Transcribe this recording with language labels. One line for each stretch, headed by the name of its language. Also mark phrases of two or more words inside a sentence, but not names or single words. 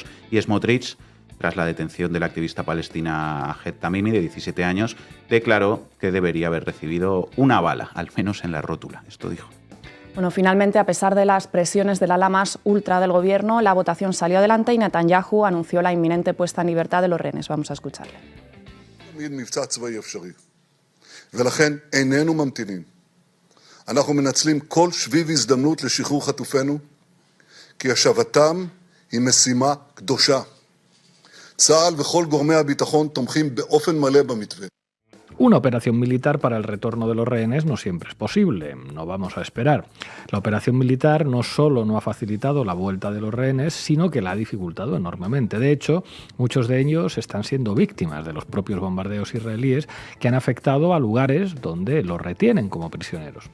Spanish: Y Smotrich, tras la detención de la activista palestina Ahed Tamimi, de 17 años, declaró que debería haber recibido una bala, al menos en la rótula. Esto dijo. Bueno, finalmente, a pesar de las presiones del ala más ultra del gobierno, la votación salió adelante y Netanyahu anunció la inminente puesta en libertad de los rehenes. Vamos a escucharle.
Hebrew: ולכן איננו ממתינים. אנחנו מנצלים כל שביב הזדמנות לשחרור חטופינו, כי השבתם היא משימה קדושה. צה"ל וכל גורמי הביטחון תומכים באופן מלא במתווה.
Spanish: Una operación militar para el retorno de los rehenes no siempre es posible, no vamos a esperar. La operación militar no solo no ha facilitado la vuelta de los rehenes, sino que la ha dificultado enormemente. De hecho, muchos de ellos están siendo víctimas de los propios bombardeos israelíes que han afectado a lugares donde los retienen como prisioneros.